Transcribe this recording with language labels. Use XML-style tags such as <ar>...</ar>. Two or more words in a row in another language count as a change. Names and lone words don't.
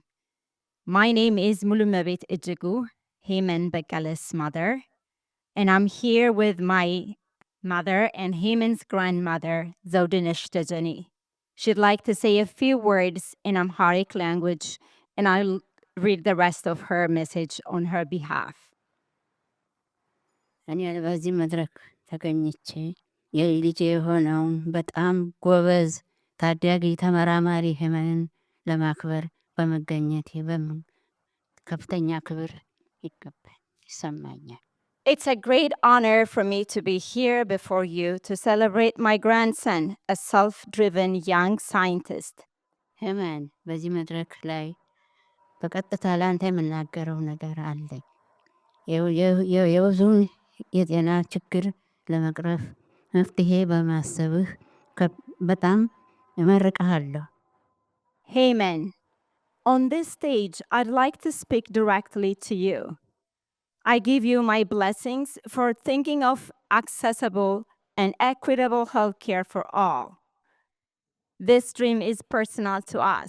<en>My name is Mulumabit Ejegu, Heman Bekele's mother, and I'm here with my mother and Heman's grandmother, Zodinish Tajani. She'd like to say a few words in Amharic language, and I'll read the rest of her message on her behalf.</en> <am>በዚህ መድረክ ተገኝቼ የልጄ የሆነውን በጣም ጎበዝ ታዳጊ ተመራማሪ ሄመንን ለማክበር በመገኘቴ ከፍተኛ ክብር ይሰማኛል።</am> <en>It's a great honor for me to be here before you to celebrate my grandson, a self-driven young scientist.</en> <am>ሄመን በዚህ መድረክ ላይ በቀጥታ ለአንተ የምናገረው ነገር አለኝ። የብዙውን የጤና ችግር ለመቅረፍ መፍትሄ በማሰብህ በጣም እመርቅሃለሁ።</am> <en>Heman, on this stage, I'd like to speak directly to you. I give you my blessings for thinking of accessible and equitable healthcare for all. This dream is personal to us.</en>